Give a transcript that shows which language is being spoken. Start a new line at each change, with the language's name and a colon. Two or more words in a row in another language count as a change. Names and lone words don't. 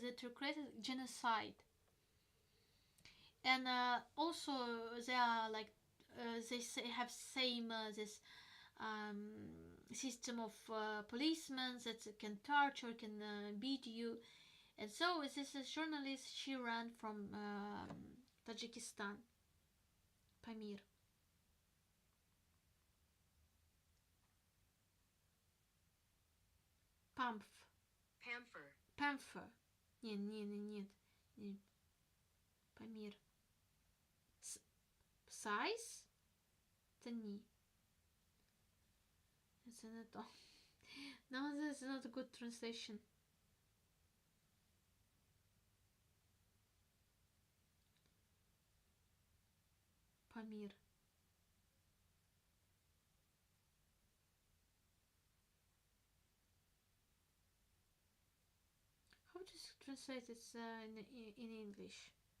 English: They created genocide, and also they are like have same this system of policemen that can torture, can beat you, and so this is journalist. She ran from Tajikistan, Pamir. Памф.
Russian: Памфа. Нет.
English: Памир. Size?
Ukrainian: Це ні. Це не то.
English: No, this is not a good translation. Pamir. How to translate it in English?